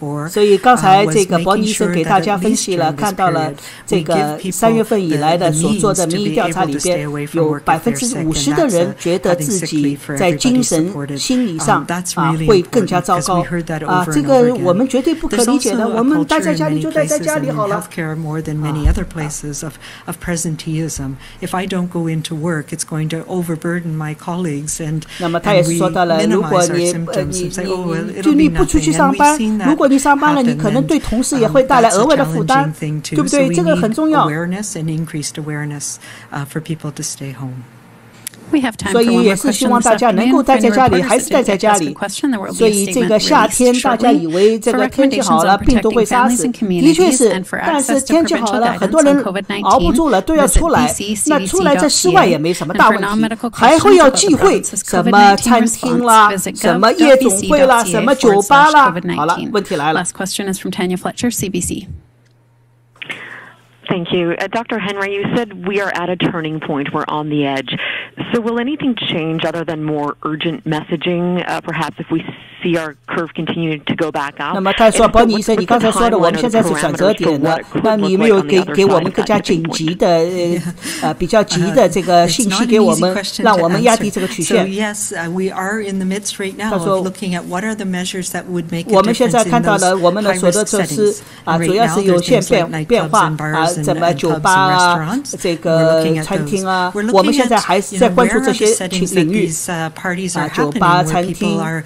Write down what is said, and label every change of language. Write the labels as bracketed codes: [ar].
[zh] 所以刚才这个伯尼医生给大家分析了，看到了这个3月份以来的所做的民意调查里边，有50%的人觉得自己在精神心理上会更加糟糕这个我们绝对不可理解的。我们待在家里就待在家里好了。 [en] If I don't go into work, it's going to overburden my colleagues, and [zh] 那么他也是说到了，如果你不出去上班，如果你上班了，你可能对同事也会带来额外的负担，对不对？这个很重要。 [en] Awareness and increased awareness for people to stay home. [zh] 所以也是希望大家能够待在家里，还是待在家里。所以这个夏天大家以为这个天气好了，病毒会杀死，的确是。但是天气好了，很多人熬不住了，都要出来。那出来在室外也没什么大问题，还会要忌讳什么餐厅啦、什么夜总会啦、什么酒吧啦。好了，问题来了。 [en] Last question is from Tanya Fletcher, CBC. Thank you. Dr. Henry, you said we are at a turning point. We're on the edge. So will anything change other than more urgent messaging, perhaps if we see our curve continue to go back up? [zh] 那么他说，伯尼医生，你刚才说的，我们现在是转折点了。那你有没有给我们更加紧急的比较急的这个信息给我们，让我们压低这个曲线？ [en] Yes, we are in the midst right now of looking at what are the measures that would make a difference in those high-risk settings. [zh] 我们现在看到了我们的所得措施主要是有限变化怎么酒吧啊，这个餐厅啊，我们现在还是在关注这些领域酒吧、餐厅，